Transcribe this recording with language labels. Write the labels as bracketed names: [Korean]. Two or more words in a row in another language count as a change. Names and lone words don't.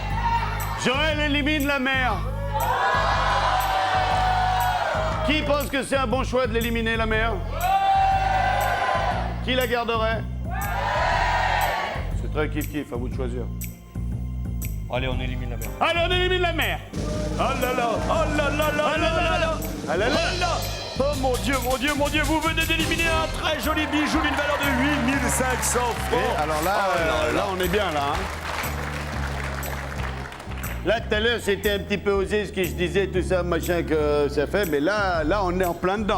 [French] Joël élimine la mer. Qui pense que c'est un bon choix de l'éliminer, la mer? Qui la garderait? C'est très kiff-kiff, à vous de choisir. Allez, on élimine la mer. Allez, on élimine la mer. Oh là là, oh là là là là là là. Ah là là. Oh là. Oh mon Dieu, vous venez d'éliminer un très joli bijou d'une valeur de 8500 francs. Et alors là, là, on est bien, là. Hein. Là, tout à l'heure, c'était un petit peu osé ce que je disais, tout ça, machin que ça fait, mais là, on est en plein dedans.